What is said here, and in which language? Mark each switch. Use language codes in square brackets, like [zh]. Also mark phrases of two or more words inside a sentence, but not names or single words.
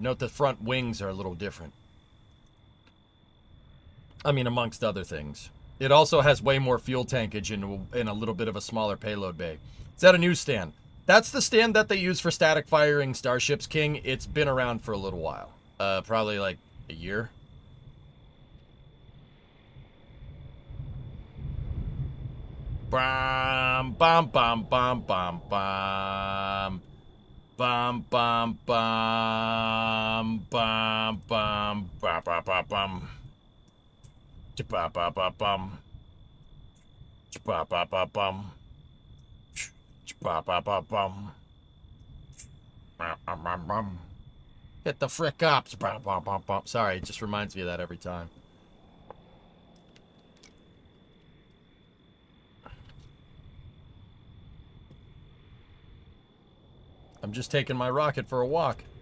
[en] Note the front wings are a little different. I mean, amongst other things. It also has way more fuel tankage in a little bit of a smaller payload bay. It's at a new stand. That's the stand that they use for static firing Starships, King. It's been around for a little while. Probably like a year. Bam, bam, bam, bam, bam, bam. Bam, bam, bam, bam, bam, bam, bam, bam, bam. Ba ba ba bum. Ba ba ba bum. Ba ba ba bum. Get the frick up. Ba ba ba bum. Sorry, it just reminds me of that every time. I'm just taking my rocket for a walk.